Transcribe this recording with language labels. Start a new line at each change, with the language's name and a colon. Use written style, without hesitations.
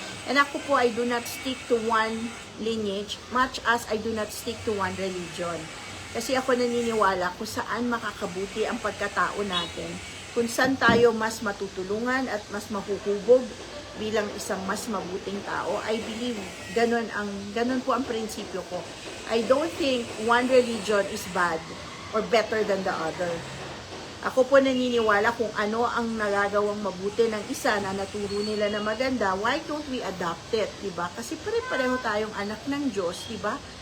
English: And ako po, I do not stick to one lineage, much as I do not stick to one religion.
Filipino: Kasi ako naniniwala kung saan makakabuti ang pagkatao natin, kung saan tayo mas matutulungan at mas mahuhubog bilang isang mas mabuting tao.
English: I believe
Filipino: ganun po ang prinsipyo ko.
English: I don't think one religion is bad or better than the other.
Filipino: Ako po naniniwala kung ano ang nagagawang mabuti ng isa na naturo nila na maganda,
English: why don't we adopt it,
Filipino: diba? Kasi pare-pareho tayong anak ng Diyos, diba?